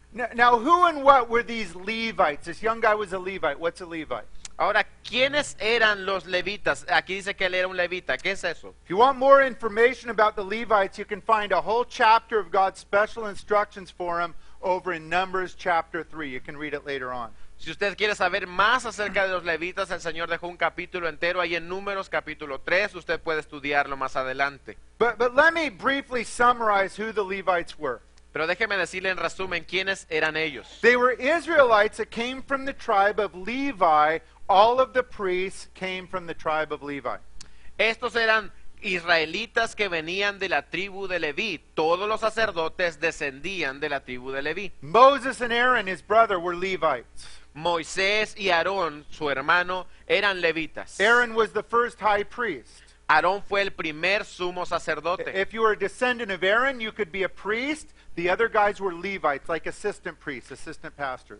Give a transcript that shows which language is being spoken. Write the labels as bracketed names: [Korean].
[English] Now, who and what were these Levites? This young guy was a Levite. What's a Levite? [Spanish] Ahora, ¿quiénes eran los levitas? Aquí dice que él era un levita. ¿Qué es eso? [English] If you want more information about the Levites, you can find a whole chapter of God's special instructions for them over in Numbers chapter 3. You can read it later on. [Spanish] Si usted quiere saber más acerca de los levitas, el Señor dejó un capítulo entero ahí en Números capítulo 3. Usted puede estudiarlo más adelante. [English] But let me briefly summarize who the Levites were. [Spanish] Pero déjeme decirle en resumen quiénes eran ellos. [English] They were Israelites that came from the tribe of Levi. All of the priests came from the tribe of Levi. [Spanish] Estos eran israelitas que venían de la tribu de Leví. Todos los sacerdotes descendían de la tribu de Leví. [English] Moses and Aaron, his brother, were Levites. [Spanish] Moisés y Aarón, su hermano, eran levitas. [English] Aaron was the first high priest. [Spanish] Aarón fue el primer sumo sacerdote. [English] If you were a descendant of Aaron, you could be a priest. The other guys were Levites, like assistant priests, assistant pastors.